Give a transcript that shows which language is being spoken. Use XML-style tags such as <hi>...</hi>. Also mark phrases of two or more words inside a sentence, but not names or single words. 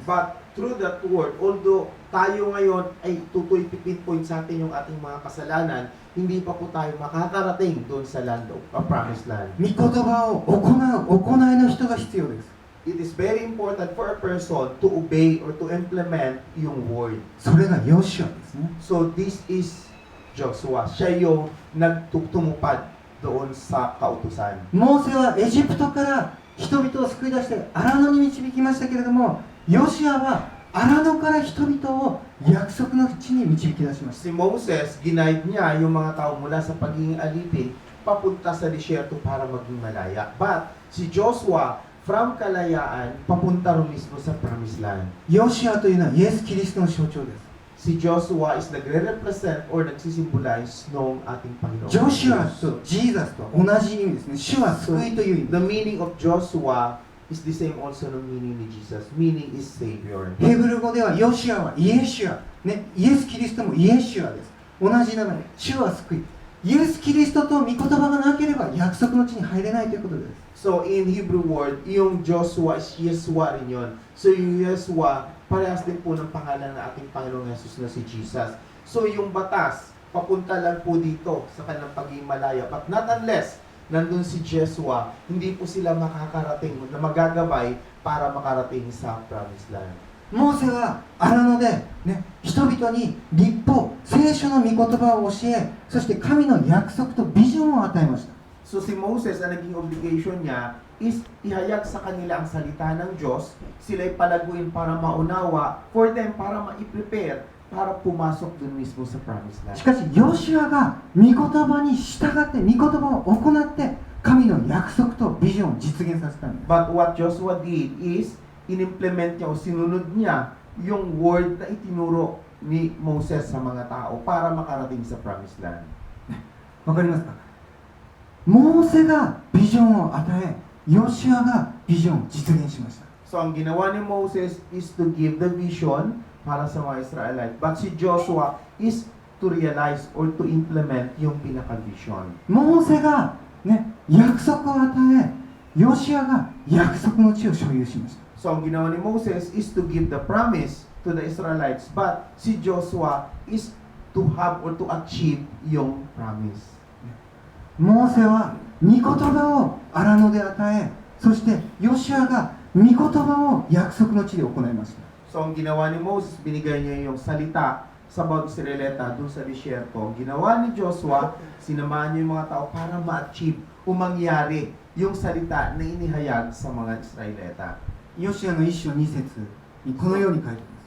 <en>But through that word, although</en> <tl>tayo ngayon ay tutoy pinpoint sa atin yung ating mga kasalanan, hindi pa po tayo makakarating doon sa</tl> <en>land of promised land.</en> <ja>御言葉を行いの人が必要です。</ja> <en>It is very important for a person to obey or to implement yung word.</en> <ja>それがヨシュアですね。</ja> <en>So this is Joshua.</en> <tl>Siya yung nagtumupad doon sa kautusan.</tl> <ja>モーセはエジプトから人々を救い出して荒野に導きましたけれども、ヨシュアは荒野から人々を約束の地に導き出しました。</ja> <tl>Si Moses, ginaid niya yung mga tao mula sa pagiging alipin papunta sa disyerto para maging malaya. But si Joshua, from kalayaan, papunta rin mismo sa</tl> <en>promised land.</en> <ja>ヨシュアというのはイエス・キリストの象徴です。</ja> <tl>Si Joshua is nagre-represent or nagsisimbolize ng ating Panginoon.</tl> <ja>ジョシュアとジーザスと同じ意味ですね。主は救いという意味。</ja> <en>The meaning of Joshua is the same alsoの meaning ni Jesus. Meaning is Savior.</en> <ja>ヘブル語ではヨシュアはイエシュア、ね、イエス・キリストもイエシュアです。同じ名前。主は救い。イエス・キリストと御言葉がなければ約束の地に入れないということです。</ja> <en>So in Hebrew word,</en> <tl>yung Joshua is Yeshua rin yun. So yung Yeshua, parehas din po ng pangalan ng ating Panginoong Jesus na si Jesus. So yung batas, papunta lang po dito sa kanilang pagiging malaya.</tl> <en>But not unless</en> <tl>nandun si Joshua, hindi po sila makakarating na magagabay para makarating sa</tl> <en>promised land.</en> <ja>モーセは荒野で、ね、人々に立法、聖書の御言葉を教え、そして神の約束とビジョンを与えました。</ja> <tl>So si Moses, ang naging obligation niya is ihayag sa kanila ang salita ng Diyos, sila'y palaguin para maunawa,</tl> <en>for them</en> <tl>para ma-prepare, para pumasok dun mismo sa</tl> <en>promised land.</en> <ja>しかし、ヨシュアが御言葉に従って、御言葉を行って、神の約束とビジョンを実現させたんです。</ja> <en>But what Joshua did is,</en> <tl>in-implement niya o sinunod niya yung word na itinuro ni Moses sa mga tao para makarating sa</tl> <en>promised land.</en> <ja>わかりますか？モーセがビジョンを与え、ヨシュアがビジョンを実現しました。</ja> <en>So</en> <tl>ang ginawa ni</tl> <en>Moses is to give the vision</en> <tl>para sa mga</tl> <en>Israelite. But si Joshua is to realize or to implement yung pinaka-vision.</en> <ja>モーセが、ね、約束を与え、ヨシュアが約束の地を所有しました。</ja> <en>So</en> <tl>ang ginawa ni</tl> <en>Moses is to give the promise to the Israelites. But si Joshua is to have or to achieve yung promise.</en> <ja>モーセは御言葉を荒野で与え、そしてヨシュアが御言葉を約束の地で行いました。</ja> <tl>So ang ginawa ni Moses, binigay niya yung salita sa bawat Israelita dun sa disyerto. Ginawa ni Joshua, sinamahan niya yung mga tao para ma-achieve o mangyari yung salita na inihayag sa mga Israelita.</tl> <ja>ヨシュアの1章2節にこのように書いています。</ja>